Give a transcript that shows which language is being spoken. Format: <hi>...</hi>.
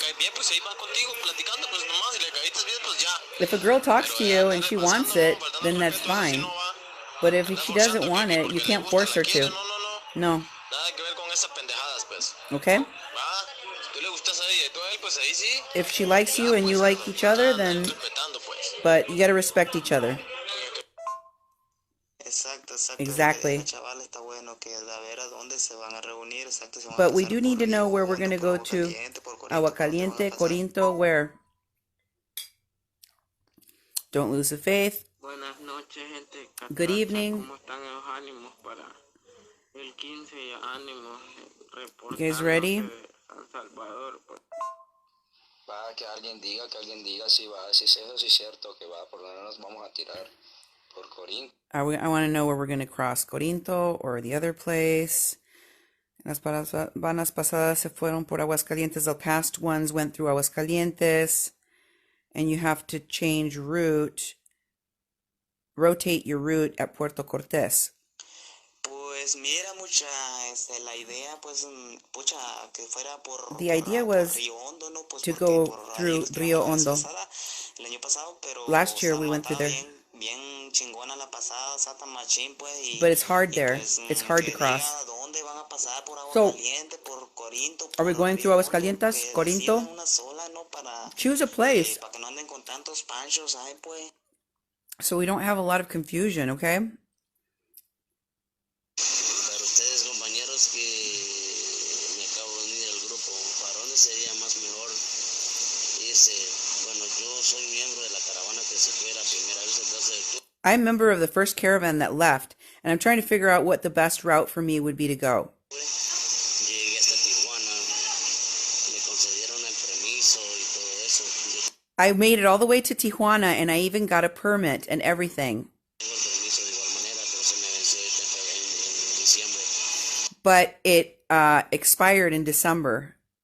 <es>Si le caes bien, pues ahí va contigo platicando, pues nomás, si le caíste bien, pues ya.</es> <en>If a girl talks to you and she wants it, then that's fine. But if she doesn't want it, you can't force her to.</en> <es>No. Nada que ver con esas pendejadas, pues.</es> <en>Okay?</en> <es>Va, si tú le gustas a ella y tú a él, pues ahí sí.</es> <en>If she likes you and you like each other, then... But you gotta respect each other.</en> <es>Exacto.</es> <en>Exactly.</en> <es>Chaval, está bueno que a ver a dónde se van a reunir, exacto.</es> <en>But we do need to know where we're going to go to. Aguascaliente, Corinto, where? Don't lose the faith.</en> <es>Buenas noches, gente.</es> <en>Good evening.</en> <es>¿Cómo están los ánimos para el 15? Ánimos.</es> <en>You guys ready? San Salvador.</en> <es>Va, que alguien diga si va, si es eso, si es cierto que va, por donde nos vamos a tirar. Por Corinto.</es> <en>I want to know where we're going to cross, Corinto or the other place.</en> <es>Las vanas pasadas se fueron por Aguascalientes.</es> <en>The past ones went through Aguascalientes. And you have to change rotate your route at Puerto Cortés.</en> <es>Pues mira, la idea, pues, pucha, que fuera por...</es> <en>The idea was</en> <es>Río Hondo, ¿no? Pues</es> <en>to go through Rio Hondo.</en> <es>El año pasado, pero...</es> <en>Last year we went through there.</en> <es>Bien chingona la pasada, Santa Machín, pues,</es> <en>but it's hard there.</en> <es>Pues,</es> <en>it's hard to cross.</en> <es>¿Dónde van a pasar? Por</es> <en>So,</en> <es>por Corinto,</es> <en>are we going through Aguascalientes, Corinto?</en> <es>Una sola, ¿no? Para,</es> <en>choose a place.</en> <es>Para que no anden con tantos panchos, ay, pues.</es> <en>So we don't have a lot of confusion, okay?</en> <es>Para ustedes, compañeros, que me acabo de unir al grupo, ¿para dónde sería más mejor irse? Bueno, yo soy miembro de la caravana que se fue la primera vez el 12 de octubre.</es> <en>I'm a member of the first caravan that left, and I'm trying to figure out what the best route for me would be to go.</en> <es>Llegué hasta Tijuana, me concedieron el permiso y todo eso.</es> <en>I made it all the way to Tijuana, and I even got a permit and everything. But it expired in December.</en>